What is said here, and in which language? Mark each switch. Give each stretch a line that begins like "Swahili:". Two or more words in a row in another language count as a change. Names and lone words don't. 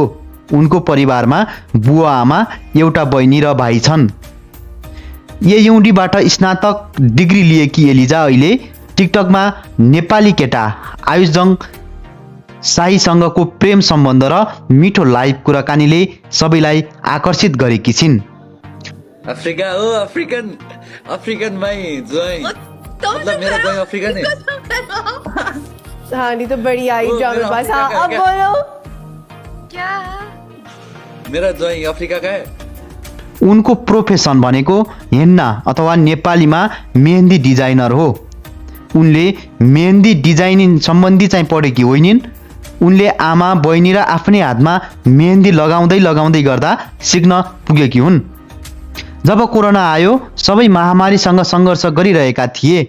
Nepali: उनको परिवारमा बुवा आमा, एउटा बहिनी र भाइ छन्। एयुडीबाट स्नातक डिग्री लिएकी एलिजा अहिले टिकटकमा नेपाली केटा आयुष जङ शाहीसँगको प्रेम सम्बन्ध र मिठो लाइभ कुराकानीले सबैलाई आकर्षित गरेकी छिन्।
Hindi: अफ्रीका हो, अफ्रीकन भाई जोई, मतलब मेरा भाई अफ्रीकन है। कहानी तो बड़ी आई जो मेरे पास। हाँ, अब बोलो क्या? मेरा जोई अफ्रीका का है।
Nepali: उनको प्रोफेसन भनेको हेन्ना अथवा नेपालीमा मेहन्दी डिजाइनर हो। उनले मेहन्दी डिजाइनिङ सम्बन्धी चाहिँ पढेकी होइनिन्। उनले आमा, बहिनी र आफ्नै हातमा मेहन्दी लगाउँदै गर्दा सिक्न पुगेकी हुन्। जब कोरोना आयो, सबै महामारीसँग सङ्घर्ष गरिरहेका थिए।